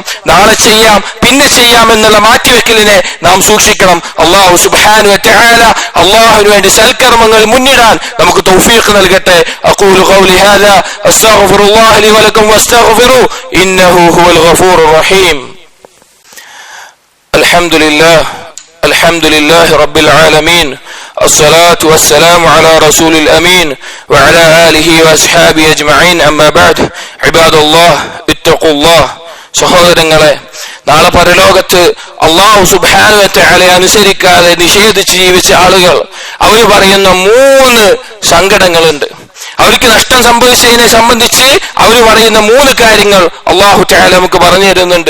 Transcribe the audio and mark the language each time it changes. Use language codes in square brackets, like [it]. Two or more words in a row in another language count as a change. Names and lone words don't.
[ml] നാളെ ചെയ്യാം, പിന്നെ ചെയ്യാം എന്നുള്ള മാറ്റിവെക്കലിനെ നാം സൂക്ഷിക്കണം. [ar] الله سبحانه وتعالى [ml] അല്ലാഹുവിന് വേണ്ടി സൽക്കർമ്മങ്ങൾ മുന്നിടാൻ നമുക്ക് തൗഫീഖ് നൽകട്ടെ. [ar] أقول قولي هذا أستغفر الله لي ولكم واستغفروا إنه هو الغفور الرحيم. الحمد لله رب العالمين الصلاة والسلام على رسول الأمين وعلى آله وأصحابه أجمعين أما بعد عباد الله اتقوا الله. [ml] സഹോദരങ്ങളെ, നാളെ പരലോകത്ത് [ar] الله سبحانه وتعالى [ml] അനുസരിക്കാതെ നിഷേധിച്ച് ജീവിച്ച ആളുകൾ അവർ പറയുന്ന 3 സങ്കടങ്ങളുണ്ട്. അവർക്ക് നഷ്ടം സംഭവിച്ചതിനെ സംബന്ധിച്ച് അവർ പറയുന്ന 3 കാര്യങ്ങൾ [ar] الله تعالى [ml] നമുക്ക് പറഞ്ഞു തരുന്നുണ്ട്.